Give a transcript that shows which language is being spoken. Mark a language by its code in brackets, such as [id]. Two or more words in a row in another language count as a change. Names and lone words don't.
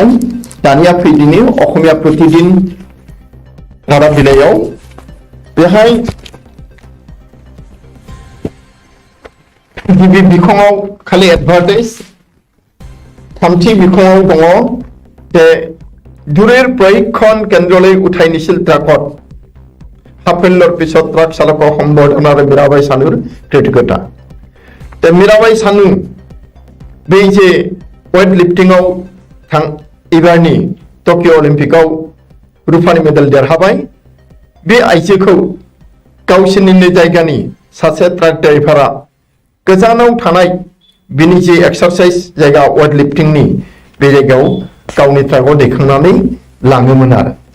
[brx] दानिया फैदिनि असमिया प्रतिदिन रादाब बिलाइयाव बेहाय गिबि बिखङाव खालि एडभार्टाइज थामथि बिखङाव दङ जे [as] দূৰেৰ প্ৰশিক্ষণ কেন্দ্ৰলৈ উঠাই নিছিল ট্ৰাকত সাফল্যৰ পিছত ট্ৰাক চালকৰ সম্বৰ্ধনাৰে মীৰাবাই চানুৰ কৃতজ্ঞতা। [brx] মীৰাবাই চানু बै जे वेट लिफ्टिंआव एबारनि टकिअ अलिम्पिकआव रुफानि मेडेल देरहाबाय बे आइजोखौ गावसोरनिनो जायगानि सासे ट्राक ड्राइभारा गोजानाव थानाय बिनि जे एक्सारसाइज जायगा वेट लिफ्टिंनि बे जायगायाव गावनि ट्राकआव दैखांनानै लाङोमोन आरो